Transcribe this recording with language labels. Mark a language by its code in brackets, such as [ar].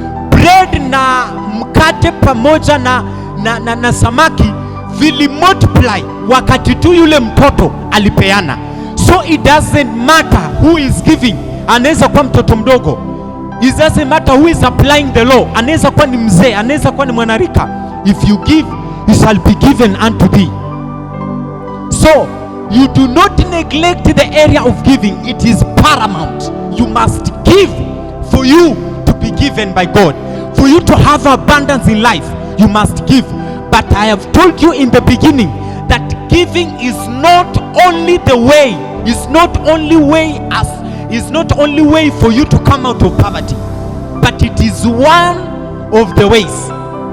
[sw] Bread na mkate pamoja na samaki vili multiply wakati tu yule mtoto alipeana. [en] So it doesn't matter who is giving. [sw] Anaweza kuwa mtoto mdogo. [en] It doesn't matter who is applying the law. [sw] Anaweza kuwa ni mzee, anaweza kuwa ni mwanarika. [en] If you give, it shall be given unto thee. So you do not neglect the area of giving. It is paramount. You must give for you to be given by God. For you to have abundance in life, you must give. But I have told you in the beginning that giving is not only the way, is not only way for you to come out of poverty, but it is one of the ways.